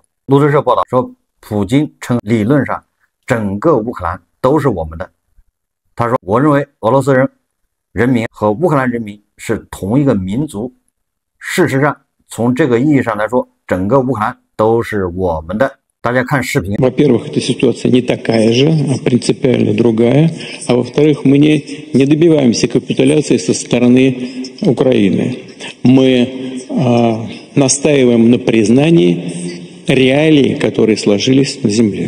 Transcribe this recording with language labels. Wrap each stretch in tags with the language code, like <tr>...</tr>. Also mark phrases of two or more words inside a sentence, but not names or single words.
<zh>路透社报道说，普京称理论上整个乌克兰都是我们的。他说，我认为俄罗斯人民和乌克兰人民是同一个民族。事实上，从这个意义上来说，整个乌克兰都是我们的。大家看视频。</zh> <ru>Во-первых, эта ситуация не такая же, а принципиально другая. А во-вторых, мы не добиваемся капитуляции со стороны Украины. Мы настаиваем на признании реалий, которые сложились на земле.</ru>